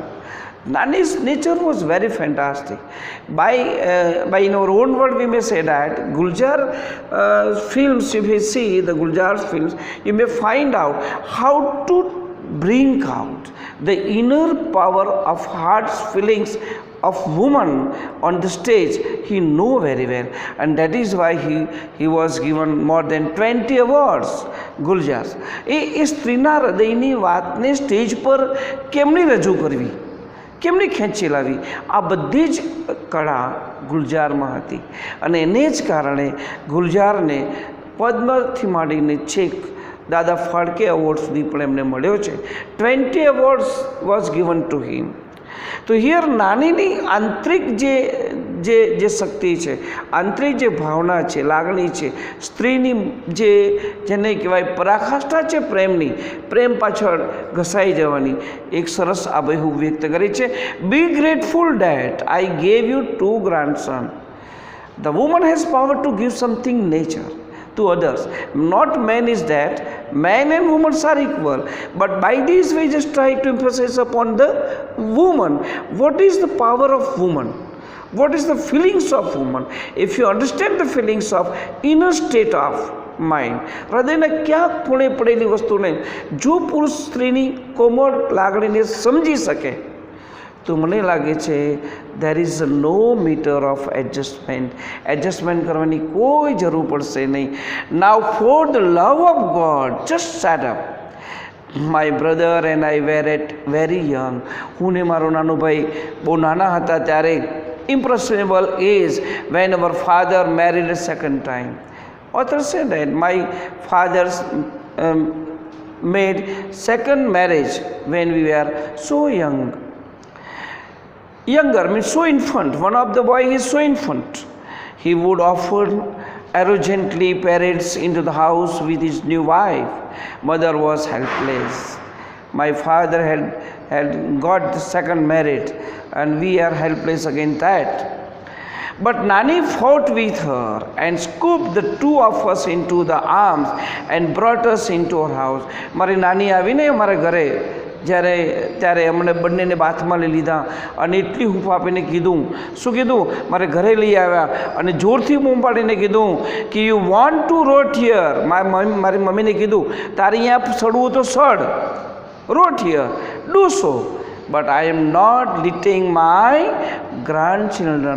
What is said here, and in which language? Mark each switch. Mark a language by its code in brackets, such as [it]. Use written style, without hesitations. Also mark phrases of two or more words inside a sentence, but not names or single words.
[en] Nani's nature was very fantastic. By in our own word, we may say that Guljar films, if you see the Guljar films, you may find out how to bring out the inner power of heart's feelings of woman on the stage. He knew very well, and that is why he was given more than 20 awards. [gu] Guljar એ સ્ત્રીના હૃદયની વાતને સ્ટેજ પર કેમની રજૂ કરવી, કેમની ખેંચી લાવી, આ બધી જ કળા ગુલજારમાં હતી. અને એને જ કારણે ગુલજારને પદ્મથી માંડીને છેક દાદા ફાળકે એવોર્ડ સુધી પણ એમને મળ્યો છે. [en] 20 awards was given to him. [gu] તો હિયર નાનીની આંતરિક જે શક્તિ છે, આંતરિક જે ભાવના છે, લાગણી છે, સ્ત્રીની જેને કહેવાય પરાકાષ્ઠા છે પ્રેમની, પ્રેમ પાછળ ઘસાઈ જવાની એક સરસ આબેહૂબ વ્યક્ત કરી છે. [en] Be grateful that I gave you 2 grandsons. The woman has power to give something nature to others. Not man is that. Man and women are equal. But by this we just try to emphasize upon the woman. What is the power of woman? What is the feelings of woman? If you understand the feelings of inner state of mind, [gu] હૃદયના ક્યાં ખૂણે પડેલી વસ્તુને જો પુરુષ સ્ત્રીની કોમળ લાગણીને સમજી શકે તો મને લાગે છે [en] there is no meter of adjustment [gu] કરવાની કોઈ જરૂર પડશે નહીં. [en] Now for the love of God, just shut up. My brother and I were at very young. [gu] હું ને મારો નાનો ભાઈ બહુ નાના હતા ત્યારે [en] impressionable age when our father married a second time. Author said that my father made second marriage when we were so younger means so infant. One of the boy is so infant. He would often arrogantly parades into the house with his new wife. Mother was helpless. My father had got the second marriage and we are helpless against that. But Nani fought with her and scooped the 2 of us into the arms and brought us into our house. [gu] મારી નાની આવીને અમારા ઘરે ત્યારે અમને બંનેને બાથમાં લઈ લીધા અને એટલી હૂંફ આપીને કીધું, શું કીધું, મારે ઘરે લઈ આવ્યા અને જોરથી બૂમ પાડીને કીધું કે [en] You want to rot here. [gu] મારી મમ્મીને કીધું તારે અહીંયા સડવું તો સડ, [en] rot here, do so, but I am not letting my grandchildren.